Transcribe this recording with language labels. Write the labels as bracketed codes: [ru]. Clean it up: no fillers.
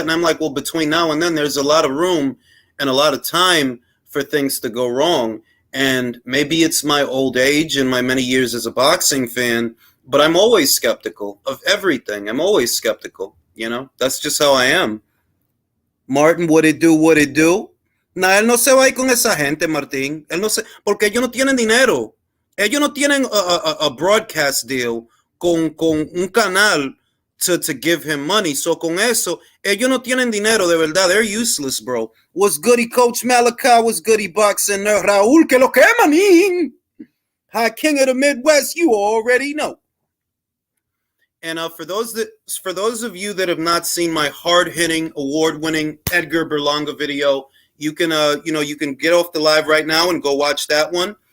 [en] And I'm like, well, between now and then, there's a lot of room and a lot of time for things to go wrong. And maybe it's my old age and my many years as a boxing fan, but I'm always skeptical of everything. I'm always skeptical. You know, that's just how I am. Martin, what it do, what it do? [es] Nah, él no se va a ir con esa gente, Martín. Él no se, porque ellos no tienen dinero. Ellos no tienen [en] a broadcast deal [es] con un canal [en] to give him money. [es] So con eso, ellos no tienen dinero de verdad. [en] They're useless, bro. What's goody, Coach Malachi? What's goody, boxing nerd? Raúl, [es] que lo que manín? [en] High King of the Midwest, you already know. And for those of you that have not seen my hard-hitting, award-winning Edgar Berlanga video, you can you can get off the live right now and go watch that one.